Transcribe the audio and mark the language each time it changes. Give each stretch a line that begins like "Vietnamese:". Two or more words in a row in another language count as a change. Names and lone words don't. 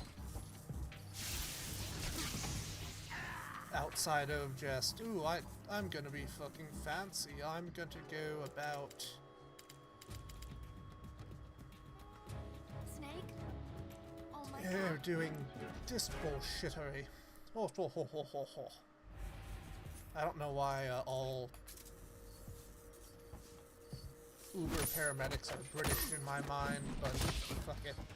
English: Outside of just, ooh, I'm gonna be fucking fancy. I'm gonna go about... Snake? Oh my You're god. doing this bullshittery. Oh, ho, ho, ho, ho, ho. I don't know why all Uber paramedics are British in my mind, but fuck it.